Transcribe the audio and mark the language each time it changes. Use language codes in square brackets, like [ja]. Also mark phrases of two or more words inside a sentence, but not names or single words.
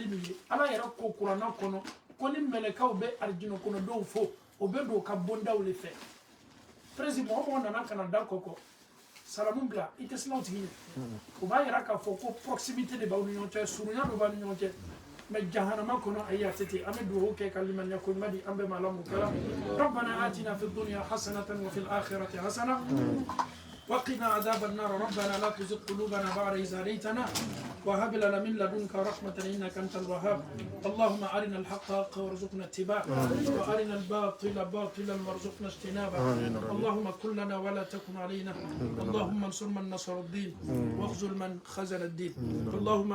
[bm] min ye ala yɛrɛ ko kuranna kɔnɔ ko ni mɛlɛkaw bɛ arjina kɔnɔdenw fo o bɛ don ka bondaw le fɛ président mɔgɔ nana kana da kɔkɔ salamu bila i tɛ sinaw tigi ye o b'a yira k'a fɔ ko proximité de b'aw ni ɲɔgɔn cɛ surunya dɔ b'aw ni ɲɔgɔn cɛ mais jahanama kɔnɔ ayi a tɛ ten an bɛ dugawu kɛ ka limaniya ko ɲuman di an bɛɛ ma ala mun kɛra [ar] ربنا آتنا في الدنيا حسنة وفي الآخرة حسنة وقنا عذاب النار ربنا لا تزغ قلوبنا بعد إذ هديتنا وهب لنا من لدنك رحمة إنك أنت الوهاب اللهم أرنا الحق حقا وارزقنا اتباعه وأرنا الباطل باطلا وارزقنا اجتنابه اللهم كن لنا ولا تكن علينا اللهم انصر من نصر الدين واخذل من خذل الدين اللهم